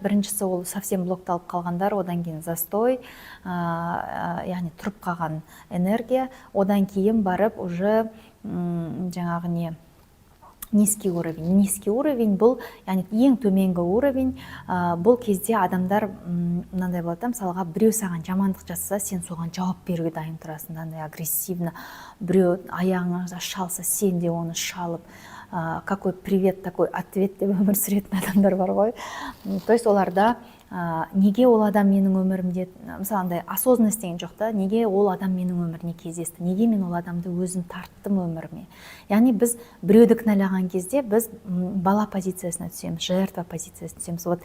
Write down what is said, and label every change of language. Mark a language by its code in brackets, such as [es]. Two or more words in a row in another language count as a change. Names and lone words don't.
[kk] Біріншісі ол совсем блокталып қалғандар, одан кейін застой, яғни тұрып қалған энергия, одан кейін барып уже жаңағы [ru] низкий уровень. Низкий уровень [kk] бұл, яғни ең төменгі уровень. Бұл кезде адамдар мынандай болады, мысалға біреу саған жамандық жасаса, сен соған жауап беруге дайын тұрасың, андай агрессивно. Біреу аяғыңа шалса, сен де оны шалып, [ru] какой привет, такой ответ [kk] деп өмір сүретін адамдар бар ғой. [ru] То есть [kk] оларда неге ол адам менің өмірімде, мысалы андай осознанность деген жоқ та, неге ол адам менің өміріне кездесті, неге мен ол адамды өзім тарттым өміріме. Яғни біз біреуді кінәлаған кезде біз бала позициясына түсеміз, жертва позициясына түсеміз.